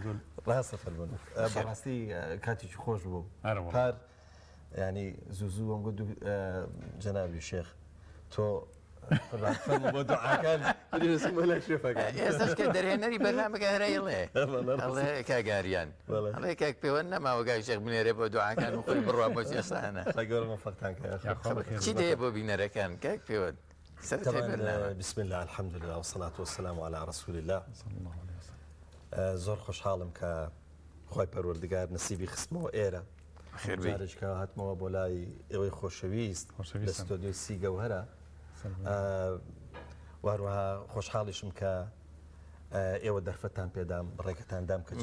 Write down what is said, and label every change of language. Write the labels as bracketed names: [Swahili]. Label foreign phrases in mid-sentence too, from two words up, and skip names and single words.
[Central Kurdish] ڕاستە فەرموون بەڕاستی کاتێکی خۆش بوو پار ینی زوو ئەم گوت جەنابی شێخ تۆ بۆ دوعاکان ئێستاش کە دەرهێنەری بەرنامەکە هەرەیڵێ ئەڵێ کاگاریان ئەڵێ کاک پەیوەند نەماوە گای شێخ بنێرێ بۆ دوعاکان و خۆی بڕوا بۆ ئێستانە چی دەیە بۆ بینەرەکان کاک پەیوەند [Arabic] بسم الله الحمد لله والصلاة والسلام على رسول الله [Central Kurdish] زۆر خۆشحاڵم کە خۆی پەروەردگار نسیبی خستمەوە ئێرە جارێککە هاتمەوە بۆ لای ئێوەی خۆشەویست لە ستۆدیۆی سیگەوهەرە واروها خۆشحاڵیشم کە ئێوە دەرفەتان پێدام ڕێگەتاندام کە